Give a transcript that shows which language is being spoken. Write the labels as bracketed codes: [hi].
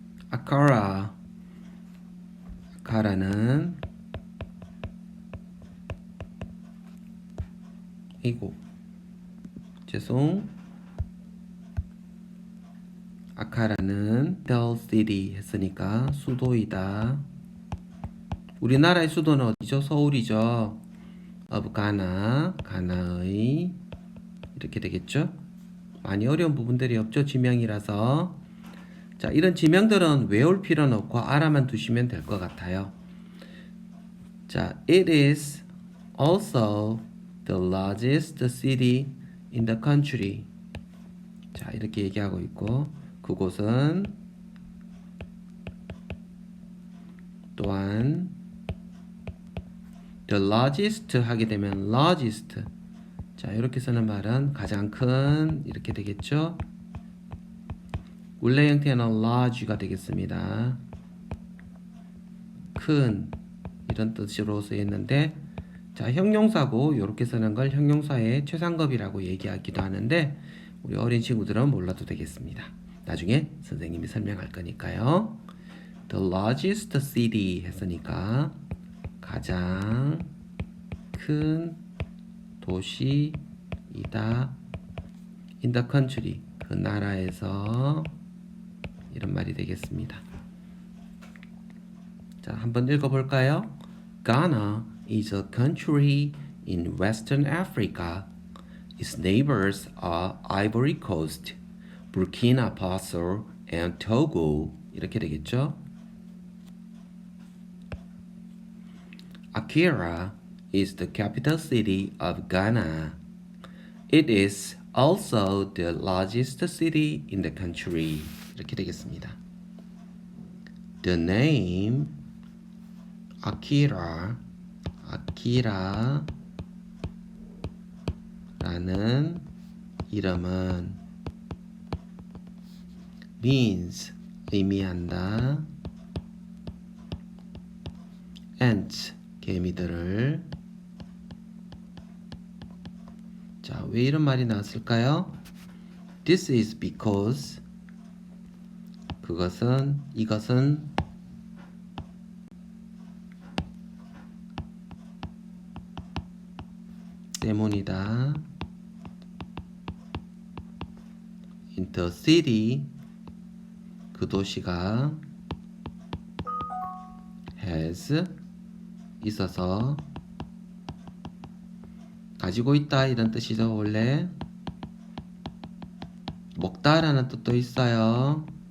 [ko] 아카라는 아카라는 capital city 했으니까 수도이다. 우리나라의 수도는 어디죠? 서울이죠. of Ghana, 가나의 이렇게 되겠죠? 많이 어려운 부분들이 없죠? 지명이라서. 자, 이런 지명들은 외울 필요는 없고 알아만 두시면 될 것 같아요. [en] 자, it is also the largest city in the country. [ko] 자, 이렇게 얘기하고 있고 그곳은 또한 [en] the largest [ko] 하게 되면 largest. 자, 이렇게 쓰는 말은 가장 큰 이렇게 되겠죠? 원래 형태는 large가 되겠습니다. 큰 이런 뜻으로 쓰였는데 자, 형용사고 이렇게 쓰는 걸 형용사의 최상급이라고 얘기하기도 하는데 우리 어린 친구들은 몰라도 되겠습니다. 나중에 선생님이 설명할 거니까요. [en] The largest city [ko] 했으니까 가장 큰 도시이다. [en] In the country [ko] 그 나라에서 이런 말이 되겠습니다. 자, 한번 읽어볼까요? [en] Ghana is a country in Western Africa. Its neighbors are Ivory Coast, Burkina Faso, and Togo. [ko] 이렇게 되겠죠? [en] Accra is the capital city of Ghana. It is also the largest city in the country. [ko] 이렇게 되겠습니다. [en] The name [ko] 아키라라는 이름은 means 의미한다. ants 개미들을. 자, 왜 이런 말이 나왔을까요? [en] This is because [ko] 이것은 때문이다. [en] In the city [ko] 그 도시가 has 있어서 가지고 있다 이런 뜻이죠. 원래 먹다라는 뜻도 있어요.